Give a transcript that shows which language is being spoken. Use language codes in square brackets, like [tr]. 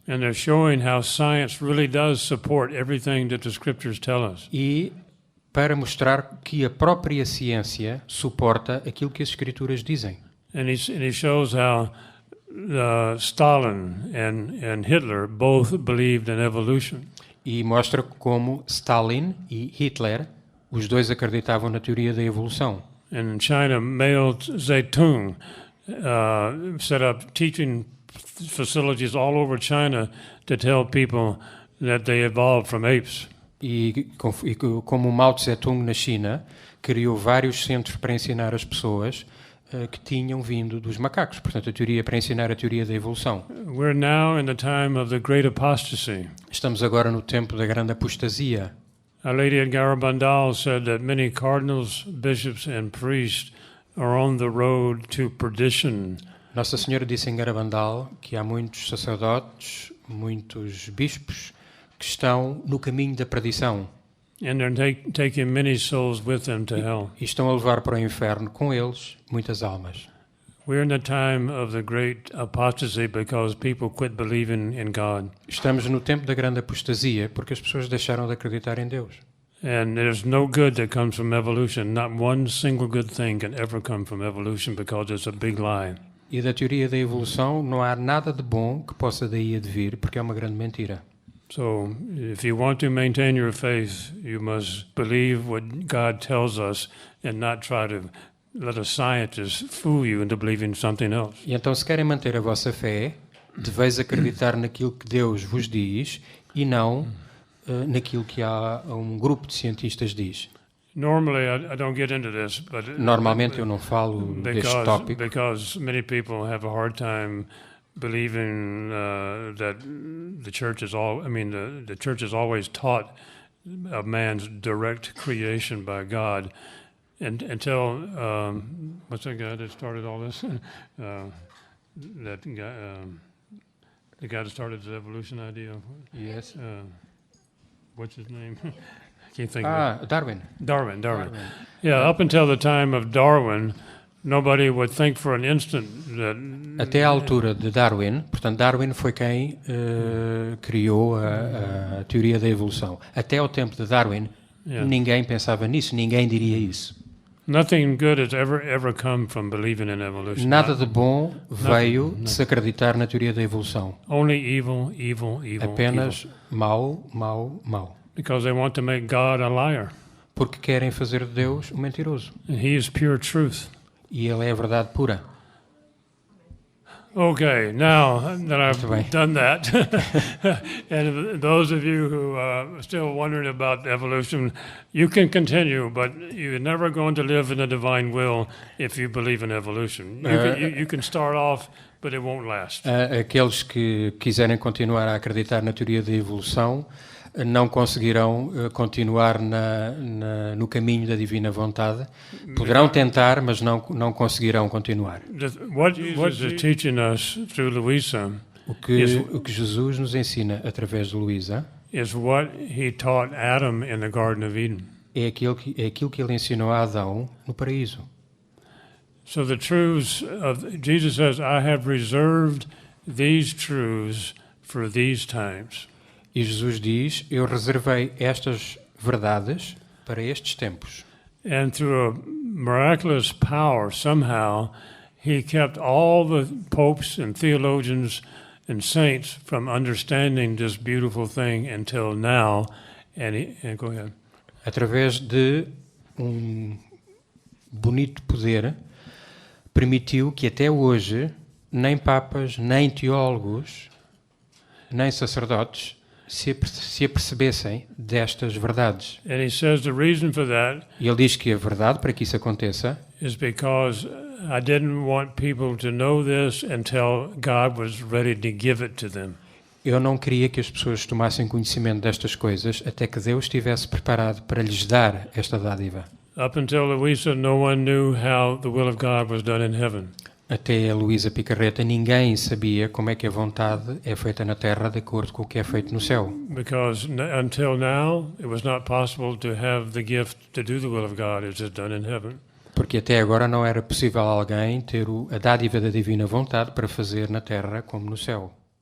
[en] And they're showing how science really does support everything that the scriptures tell us. [pt] E para mostrar que a própria ciência suporta aquilo que as escrituras dizem. [en] And he shows how Stalin and Hitler both believed in evolution. [pt] E mostra como Stalin e Hitler, os dois acreditavam na teoria da evolução. [en] And in China, Mao Zedong set up teaching facilities all over China to tell people that they evolved from apes. [pt] E como Mao Tse-tung na China criou vários centros para ensinar as pessoas que tinham vindo dos macacos, portanto para ensinar a teoria da evolução. [en] We're now in the time of the great apostasy. [pt] Estamos agora no tempo da grande apostasia. [en] Our Lady at Garabandal said that many cardinals, bishops and priests are on the road to perdition. [pt] Nossa Senhora disse em Garabandal que há muitos sacerdotes, muitos bispos que estão no caminho da perdição. [en] And they're taking many souls with them to hell. [pt] E estão a levar para o inferno com eles muitas almas. [en] We're in the time of the great apostasy because people quit believing in God. [pt] Estamos no tempo da grande apostasia porque as pessoas deixaram de acreditar em Deus. [en] And there's no good that comes from evolution. Not one single good thing can ever come from evolution because it's a big lie. [pt] E da teoria da evolução não há nada de bom que possa daí advir porque é uma grande mentira. [en] So if you want to maintain your faith, you must believe what God tells us and not try to let a scientist fool you into believing something else. [pt] E então, se querem manter a vossa fé, deveis acreditar naquilo que Deus vos diz e não naquilo que há um grupo de cientistas diz. [en] Normally, I don't get into this, but [pt] Normalmente eu não falo deste tópico, [en] because many people have a hard time believing that the church is the church is always taught of man's direct creation by God, and until what's that guy that started all this? That guy, the guy that started the evolution idea. Yes. What's his name? I can't think of it. Darwin. Darwin. Yeah, up until the time of Darwin, nobody would think for an instant that. [pt] Até à altura de Darwin, portanto, Darwin foi quem criou a teoria da evolução. Até ao tempo de Darwin, ninguém pensava nisso, ninguém diria isso. [en] Nothing good has ever come from believing in evolution. [pt] Nada de bom veio de se acreditar na teoria da evolução. [en] Only evil. [pt] Apenas [en] evil. [pt] mau. [en] Because they want to make God a liar. [pt] Porque querem fazer de Deus um mentiroso. [en] And He is pure truth. [pt] E Ele é a verdade pura. [en] Okay, now that I've done that, and those of you who are still wondering about evolution, you can continue, but you're never going to live in the divine will if you believe in evolution. You can start off, but it won't last. [pt] Aqueles que quiserem continuar a acreditar na teoria da evolução não conseguirão continuar no caminho da divina vontade. Poderão tentar, mas não conseguirão continuar. [en] What Jesus is teaching us through Luisa [pt] o que Jesus nos ensina através de Luisa [en] is what He taught Adam in the Garden of Eden. [pt] É aquilo que Ele ensinou a Adão no paraíso. [en] So the truths of Jesus says, I have reserved these truths for these times. [pt] E Jesus diz, eu reservei estas verdades para estes tempos. [en] And through a miraculous power, somehow, He kept all the popes and theologians and saints from understanding this beautiful thing until now. And go ahead. [pt] Através de bonito poder, permitiu que até hoje nem papas, nem teólogos, nem sacerdotes se apercebessem destas verdades. [en] And he says the reason for that [pt] E ele diz que a verdade para que isso aconteça [en] is because I didn't want people to know this until God was ready to give it to them. [pt] Eu não queria que as pessoas tomassem conhecimento destas coisas até que Deus estivesse preparado para lhes dar esta dádiva. [en] Up until Luisa, no one knew how the will of God was done in heaven. [pt] Até a Luísa Picarreta, ninguém sabia como é que a vontade é feita na terra de acordo com o que é feito no céu. [en] Because until now, it was not possible to have the gift to do the will of God as is done in heaven. [pt] Porque até agora não era possível alguém ter a dádiva da divina vontade para fazer na terra como no céu.